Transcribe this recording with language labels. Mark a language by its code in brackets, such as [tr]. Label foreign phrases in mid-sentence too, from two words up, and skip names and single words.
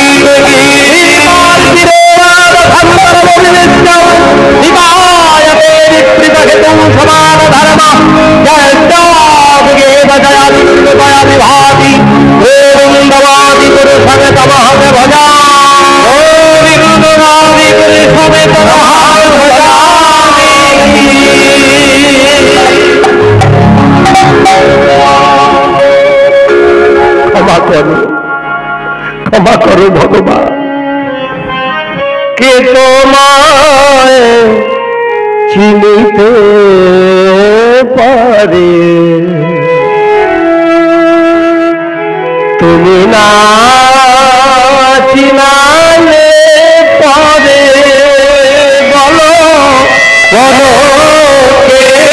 [sa] समान धर्म जयभाति गोविंदवादि पुरुषं तमहं भजा, गोविंदवादि पुरुषं तमहं भजामि। [bn] ক্ষমা করো ভগবান, কে তোমায় চিনিতে পারে, তুমি না চিনালে পারে, বলো বলো কে